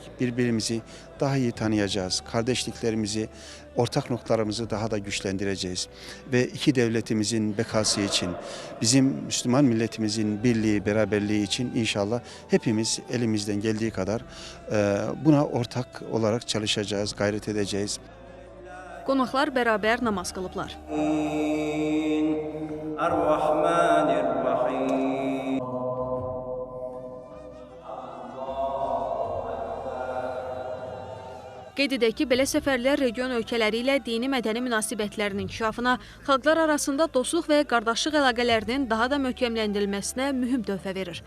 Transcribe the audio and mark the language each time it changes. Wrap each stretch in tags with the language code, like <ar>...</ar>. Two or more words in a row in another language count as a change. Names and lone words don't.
<tr>Birbirimizi daha iyi tanıyacağız. Kardeşliklerimizi, ortak noktalarımızı daha da güçlendireceğiz. Ve iki devletimizin bekası için, bizim Müslüman milletimizin birliği, beraberliği için inşallah hepimiz elimizden geldiği kadar buna ortak olarak çalışacağız, gayret edeceğiz.</tr> <az>Qonaqlar bərabər namaz qılıblar. Qeyd edək ki, belə səfərlər region ölkələri ilə dini-mədəni münasibətlərin inkişafına, xalqlar arasında dostluq və qardaşlıq əlaqələrinin daha da möhkəmləndirilməsinə mühüm töhfə verir.</az>